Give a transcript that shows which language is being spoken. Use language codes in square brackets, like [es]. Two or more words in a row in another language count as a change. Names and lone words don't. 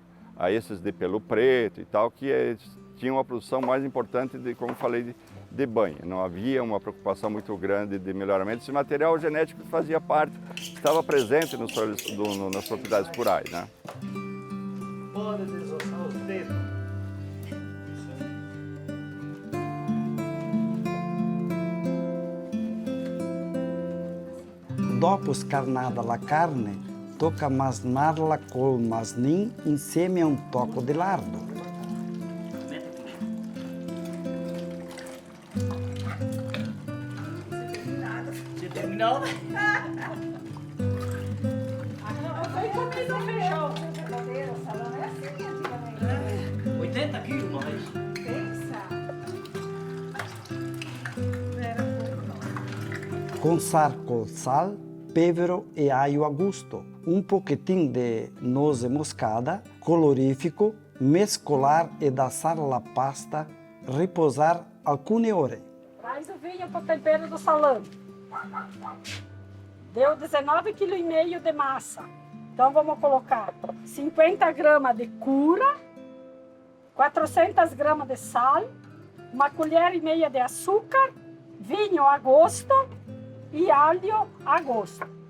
[pt] A esses de pelo preto e tal, que tinham uma produção mais importante, como falei, de banha. Não havia uma preocupação muito grande de melhoramento. Esse material genético fazia parte, estava presente nas propriedades rurais, né? Pode desossar os dedos. [vec] Dopo scarnada la carne, tocca masnarla col masnin insieme a un tocco di lardo. [pt] Você terminou? Foi quando você fechou. Verdadeiro, o salão é assim antigamente. 80 quilos, mas... Pensa. [vec] Consar col sal, pevero e aglio a gusto, un pochettino di noce moscada, colorifico, mescolar e assar la pasta, riposar alcune ore. [pt] Traz o vinho para o tempero do salame. Deu 19,5 kg de massa. Então vamos colocar 50 gramas de cura, 400 gramas de sal, 1,5 colher de açúcar, vinho a gosto e alho a gosto.